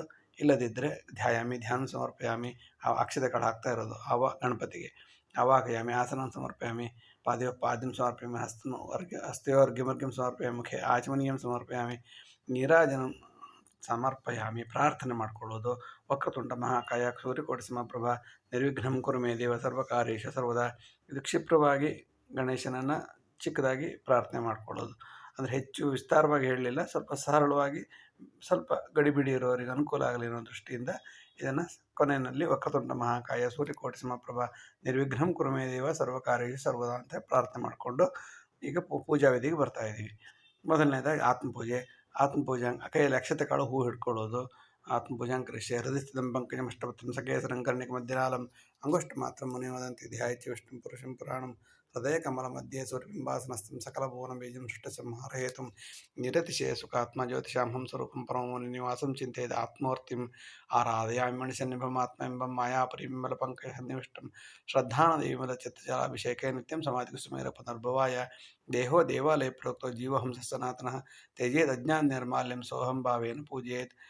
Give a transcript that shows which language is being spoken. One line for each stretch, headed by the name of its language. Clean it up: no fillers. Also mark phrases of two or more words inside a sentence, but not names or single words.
Kannada: ಇಲ್ಲದಿದ್ದರೆ
Sanskrit: ಧ್ಯಾನ ಸಮರ್ಪಯಾಮಿ.
Kannada: ಅಕ್ಷತೆಗಳು ಹಾಕ್ತಾ ಇರೋದು ಗಣಪತಿಗೆ.
Sanskrit: ಆವಾಹಯಾಮಿ ಆಸನಂ ಸಮರ್ಪಯಾಮಿ. ಪಾದ್ಯಂ ಸಮರ್ಪಯಾಮಿ. ಹಸ್ತಯೋರ್ಘ್ಯಮರ್ಘ್ಯಂ ಸಮರ್ಪಯಾಮಿ. ಮುಖೇ ಆಚಮನೀಯಂ ಸಮರ್ಪಯಾಮಿ. ನೀರಾಜನಂ ಸಮರ್ಪಯಾಮಿ.
Kannada: ಪ್ರಾರ್ಥನೆ ಮಾಡಿಕೊಳ್ಳೋದು.
Sanskrit: ವಕ್ರತುಂಡ ಮಹಾಕಾಯ ಸೂರ್ಯಕೋಟಿ ಸಮಪ್ರಭ ನಿರ್ವಿಘ್ನಂ ಕುರು ಮೇ ದೇವ ಸರ್ವಕಾರ್ಯೇಷು ಸರ್ವದಾ.
Kannada: ಇದು ಕ್ಷಿಪ್ರವಾಗಿ ಗಣೇಶನನ್ನು ಚಿಕ್ಕದಾಗಿ ಪ್ರಾರ್ಥನೆ ಮಾಡಿಕೊಳ್ಳೋದು. ಅಂದರೆ ಹೆಚ್ಚು ವಿಸ್ತಾರವಾಗಿ ಹೇಳಲಿಲ್ಲ, ಸ್ವಲ್ಪ ಸರಳವಾಗಿ, ಸ್ವಲ್ಪ ಗಡಿಬಿಡಿ ಇರೋರಿಗೆ ಅನುಕೂಲ ಆಗಲಿ ಅನ್ನೋ ದೃಷ್ಟಿಯಿಂದ ಇದನ್ನು ಕೊನೆಯಲ್ಲಿ
Sanskrit: ವಕ್ರತುಂಡ ಮಹಾಕಾಯ ಸೂರ್ಯಕೋಟಿ ಸಮಪ್ರಭ ನಿರ್ವಿಘ್ನಂ ಕುರು ಮೇ ದೇವ ಸರ್ವಕಾರ್ಯೇಷು ಸರ್ವದಾ
Kannada: ಅಂತ ಪ್ರಾರ್ಥನೆ ಮಾಡಿಕೊಂಡು ಈಗ ಪೂಜಾ ವಿಧಿಗೆ ಬರ್ತಾ ಇದ್ದೀವಿ. ಮೊದಲನೇದಾಗಿ ಆತ್ಮಪೂಜೆ. ಆತ್ಮಪೂಜೆ ಕೈಯಲ್ಲಿ ಅಕ್ಷತೆ ಕಾಳು ಹೂ ಹಿಡ್ಕೊಳ್ಳೋದು.
Sanskrit: ಆತ್ಮಪೂಜಾಂಕರಿಷ್ಯೆ. ಹೃದಯಸ್ಥಿತಂ ಪಂಕಜಂ ಅಷ್ಟಪತ್ರಂ ಸಕೇಸರಂ ಕರ್ಣಿಕ ಮಧ್ಯನಾಲಂ ಅಂಗುಷ್ಟ ಮಾತ್ರ ಮುನಿ ವದಂತಿ ಧ್ಯಾಯಚ ವಿಷ್ಣುಂ ಪುರುಷಂ ಪುರಾಣಂ ಹೃದಯ ಕಮಲ ಮಧ್ಯೆ ಸೂರ್ಯಬಿಂಬಾಸನಸ್ಥಂ ಸಕಲಭುವನ ಬೀಜಂ ಸೃಷ್ಟಸಂಹಾರ ಹೇತುಂ ನಿರತಿಶಯ ಸುಖಾತ್ಮ ಜ್ಯೋತಿಷಾಂ ಸ್ವರೂಪಂ ಪರಮಮುನಿ ನಿವಾಸಂ ಚಿಂತೆಯದ ಆತ್ಮೂರ್ತಿಂ ಆರಾಧಯಾಮಿ ಮಣಿಸನ್ನಿಭಂ ಆತ್ಮಬಿಂಬಂ ಮಾಯಾಪರಿಬಿಂಬಲ ಪಂಕಜ ಸನ್ನಿವಿಷ್ಟಂ ಶ್ರದ್ಧಾನದಿ ವಿಮಲ ಚಿತ್ತಜಲಾಭಿಷೇಕೆ ನಿತ್ಯಂ ಸಮಾಧಿಕುಸುಮೇರ ಪುನರ್ಭವಾಯ ದೇಹೋ ದೇವಾಲಯ ಪ್ರೋಕ್ತೋ ಜೀವಹಂಸ ಸನಾತನಃ ತ್ಯಜೇದ್ ಅಜ್ಞಾನ ನಿರ್ಮಾಲ್ಯಂ ಸೋಹಂ ಭಾವೇನ ಪೂಜೆಯೇತ್.